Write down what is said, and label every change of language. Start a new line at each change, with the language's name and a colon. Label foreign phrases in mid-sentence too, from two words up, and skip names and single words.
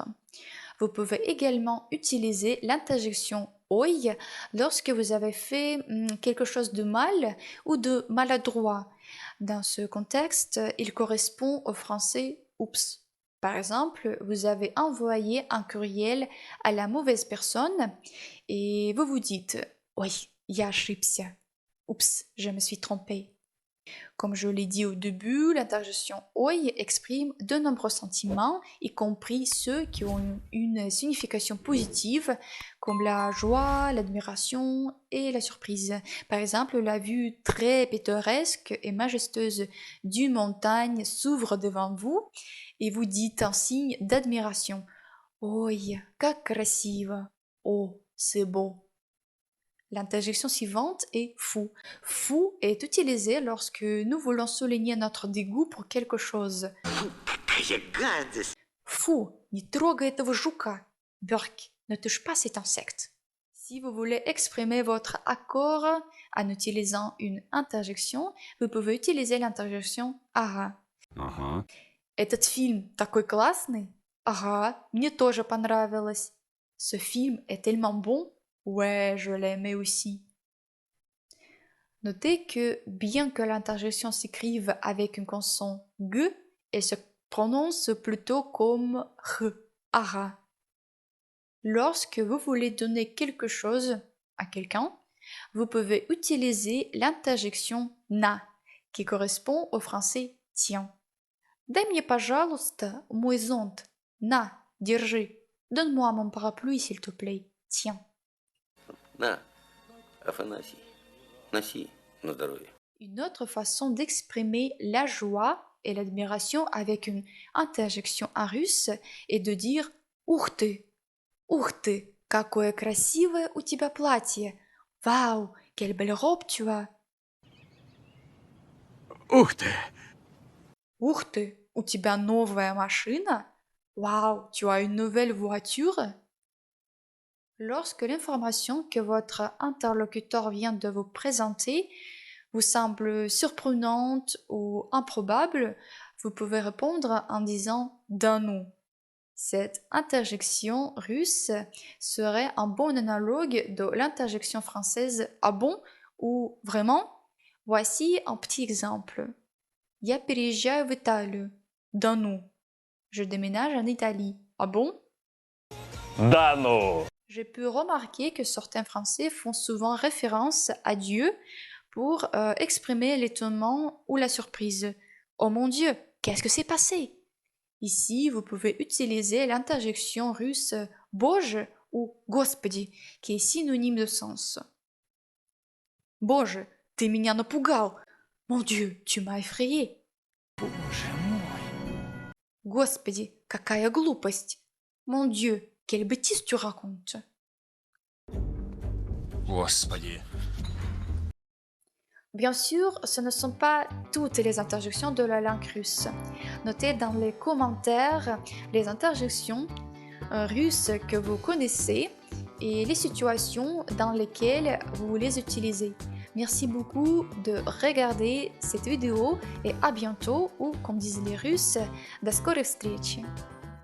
French: Vous pouvez également utiliser l'interjection oi lorsque vous avez fait quelque chose de mal ou de maladroit. Dans ce contexte, il correspond au français oups. Par exemple, vous avez envoyé un courriel à la mauvaise personne et vous vous dites oui,
Russian: я ошибся.
French: Oups, je me suis trompé. Comme je l'ai dit au début, l'interjection oi exprime de nombreux sentiments, y compris ceux qui ont une signification positive, comme la joie, l'admiration et la surprise. Par exemple, la vue très pittoresque et majestueuse d'une montagne s'ouvre devant vous et vous dites en signe d'admiration.
Russian: Ой, как красиво!
French: Oh, c'est beau! L'interjection suivante est fou. Fou est utilisé lorsque nous voulons souligner notre dégoût pour quelque chose.
Russian: Какая гадость! Fou, не трогай этого жука.
French: Burk, ne touche pas cet insecte. Si vous voulez exprimer votre accord en utilisant une interjection, vous pouvez utiliser l'interjection ага.
Russian: Этот фильм такой классный. Ага, мне тоже понравилось.
French: Ce film est tellement bon. Ouais, je l'aimais aussi. Notez que bien que l'interjection s'écrive avec une consonne g, elle se prononce plutôt comme r, ara. Lorsque vous voulez donner quelque chose à quelqu'un, vous pouvez utiliser l'interjection na, qui correspond au français tiens.
Russian: Дай мне, пожалуйста, мой зонт. На, держи.
French: Donne-moi mon parapluie, s'il te plaît. Tiens.
Russian: На, Афанасий, носи на здоровье.
French: Une autre façon d'exprimer la joie et l'admiration avec une interjection en russe est de dire
Russian: «Ух ты, какое красивое у тебя платье! Вау,
French: quelle belle robe tu as!
Russian: Ух ты! Ух ты, у тебя новая машина!
French: Waouh, tu as une nouvelle voiture!» Lorsque l'information que votre interlocuteur vient de vous présenter vous semble surprenante ou improbable, vous pouvez répondre en disant
Russian: «да ну».
French: Cette interjection russe serait un bon analogue de l'interjection française «ah bon» ou «vraiment». Voici un petit exemple.
Russian: Я переезжаю в Италию. Да ну.
French: Je déménage en Italie. Ah bon?
Russian: Да ну!
French: J'ai pu remarquer que certains Français font souvent référence à Dieu pour exprimer l'étonnement ou la surprise. Oh mon Dieu, qu'est-ce que s'est passé? Ici, vous pouvez utiliser l'interjection russe Боже, ou Господи, qui est synonyme de sens.
Russian: Боже, ты меня напугал!
French: Mon Dieu, tu m'as effrayé!
Russian: Боже мой. Господи, какая глупость!
French: Mon Dieu, quelle bêtise tu racontes!
Russian: Господи.
French: Bien sûr, ce ne sont pas toutes les interjections de la langue russe. Notez dans les commentaires les interjections russes que vous connaissez et les situations dans lesquelles vous les utilisez. Merci beaucoup de regarder cette vidéo et à bientôt ou, comme disent les Russes,
Russian: до скорой встречи.